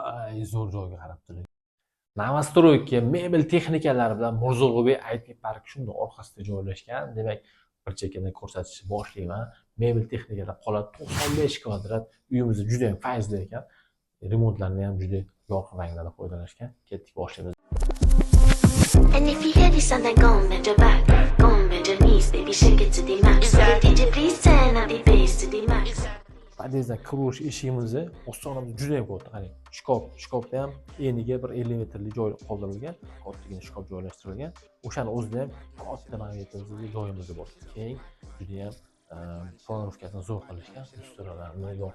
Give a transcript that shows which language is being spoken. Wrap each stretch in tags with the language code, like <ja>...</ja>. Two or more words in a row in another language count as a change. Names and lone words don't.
<uz>voy zo'r joyga qarab turing. Novostroyka mebel texnikalari bilan Mirzo-Ulug'bek IT parki shunday orqasida joylashgan. Demak, bir chekkadan ko'rsatishni boshlayman. Mebel texnikalar qoladi 95 kvadrat. Uyimiz juda ham fayzli ekan. Remontlarni ham juda yorqin ranglarda foydalanishgan. Ketdik, boshlaymiz.</uz> <en>And if you hear this sound, then go and bend your back, go and bend your knees, baby, shake it to the max. DJ, please turn up the bass to the max.</en> <uz>Podyezddan kirish eshigimizni ostonamiz juda ham katta. Qarang, shkofda ham eniga bir 50 metrlik joy qoldirilgan, kattagina shkof joylashtirilgan. O'shani o'zida ham katta magnitli joyimiz bor. Keng, juda ham planirovkasini zo'r qilishgan, usturalarni yo'q.</uz>